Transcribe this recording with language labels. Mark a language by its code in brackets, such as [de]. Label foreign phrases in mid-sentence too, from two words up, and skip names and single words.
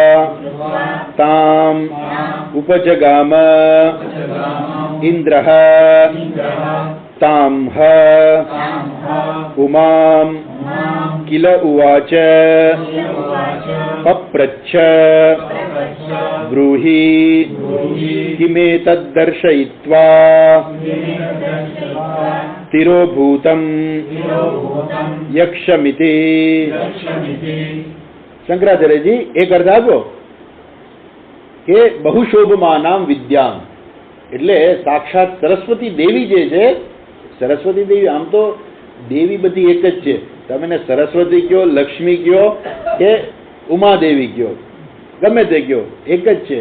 [sa] ताम् उपजगाम इंद्रः ताम् उमां किल उवाच पप्रच्छ ब्रूहि किमेतद्दर्शयित्वा तिरोभूतं यक्षमिति। [gu] શંકરાચાર્ય જી એક અર્થ આપો કે [sa] બહુશોભમાનામ વિદ્યામ [gu] એટલે સાક્ષાત સરસ્વતી દેવી જે છે, સરસ્વતી દેવી આમ તો દેવી બધી એક જ છે, તમે એને સરસ્વતી કયો, લક્ષ્મી કયો કે ઉમાદેવી કયો, ગમે તે કયો એક જ છે.